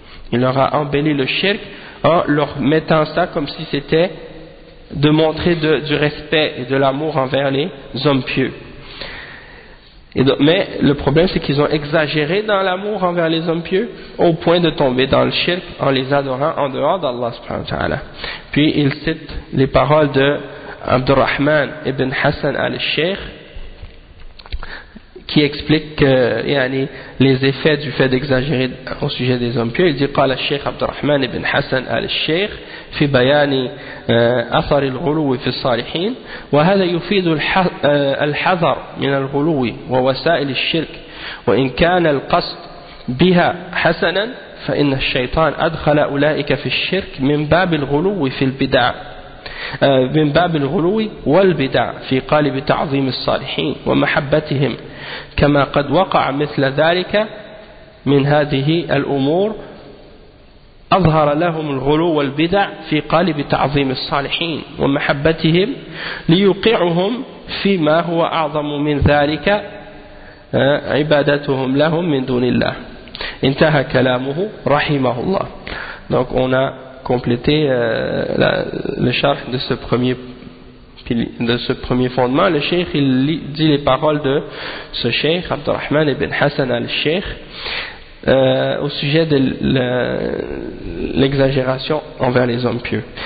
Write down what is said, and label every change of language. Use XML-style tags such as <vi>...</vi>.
<fr>Il leur a embelli le shirk en leur mettant ça comme si c'était de montrer du respect et de l'amour envers les hommes pieux. Et donc, mais le problème, c'est qu'ils ont exagéré dans l'amour envers les hommes pieux au point de tomber dans le shirk en les adorant en dehors d'Allah subhanahu wa ta'ala. Puis il cite les paroles de Abdurrahman ibn Hassan al-Sheikh qui explique les effets du fait d'exagérer au sujet des hommes pieux. Il dit qu'à la Sheikh Abdurrahman ibn Hassan al-Sheikh</fr> <ar>في بيان أثر الغلو في الصالحين، وهذا يفيد الحذر من الغلو ووسائل الشرك، وإن كان القصد بها حسنا فإن الشيطان أدخل أولئك في الشرك من باب الغلو في البدع، من باب الغلو والبدع في قالب تعظيم الصالحين ومحبتهم، كما قد وقع مثل ذلك من هذه الأمور أظهر لهم الغلو والبدع في قالب تعظيم الصالحين ومحبتهم ليوقعهم فيما هو أعظم من ذلك عبادتهم لهم من دون الله. انتهى كلامه رحمه الله.</ar> <fr>Donc on a complété le charh de ce premier fondement. Le cheikh il dit les paroles de ce cheikh Abdurrahman ibn Hassan al-Sheikh au sujet de l'exagération envers les hommes pieux.</fr>